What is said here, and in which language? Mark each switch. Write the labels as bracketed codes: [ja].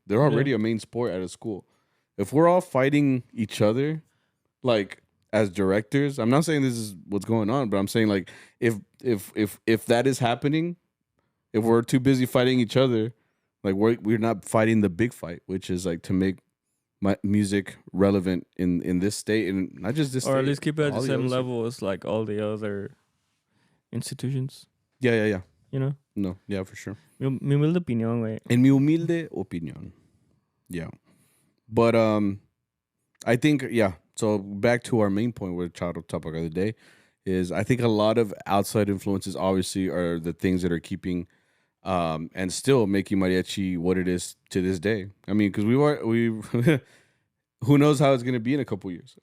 [en] They're already a main sport at a school. If we're all fighting each other, like as directors, I'm not saying this is what's going on, but I'm saying like if that is happening, if we're too busy fighting each other, like we're not fighting the big fight, which is like to make my music relevant in this state and not just this or state, at least keep it at the all same other level as like all the other institutions. Yeah. No, yeah, for sure. [es] Mi humilde opinión, güey. En mi humilde opinión. [en] Yeah. But I think, yeah. So back to our main point with Charro topic of the day is I think a lot of outside influences obviously are the things that are keeping and still making mariachi what it is to this day. I mean, because we who knows how it's gonna be in a couple years.